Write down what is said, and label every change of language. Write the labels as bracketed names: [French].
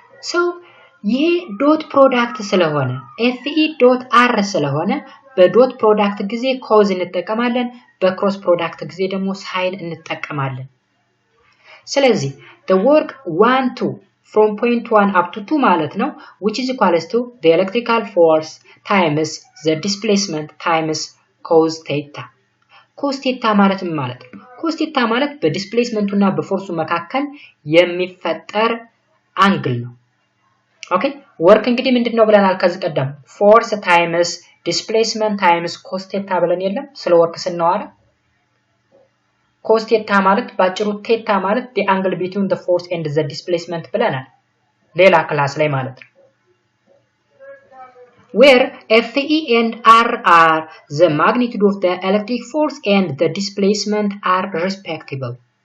[Amharic] ሶ ይሄ ዶት ፕሮዳክት ስለሆነ fe.r ስለሆነ በዶት ፕሮዳክት ጊዜ ኮዝ እንጠቀማለን፣ በክሮስ ፕሮዳክት ጊዜ ደግሞ ሳይን እንጠቀማለን። ስለዚህ [English] the work 1 2 from point 1 up to 2 [Amharic] ማለት ነው [English] which is equals to the electrical force times the displacement times cos theta. [Amharic] cos theta ማለት ምን ማለት ነው? cos theta ማለት በዲስፕሌስመንቱና በፎርሱ መካከል የሚፈጠር አንግል ነው። ኦኬ ወርክ እንግዲህ ምንድነው ብለናል ከዚህ ቀደም? [English] force times displacement times cos theta [Amharic] ብለን የለም ስለ ወርክ ስናወራ [English] cos theta ማለት ባጭሩ theta ማለት the angle between the force and the displacement [Amharic] ብለናል ሌላ ክላስ ላይ ማለት ነው። [English] where Fe and R are the magnitude of the electric force and the displacement are respectively.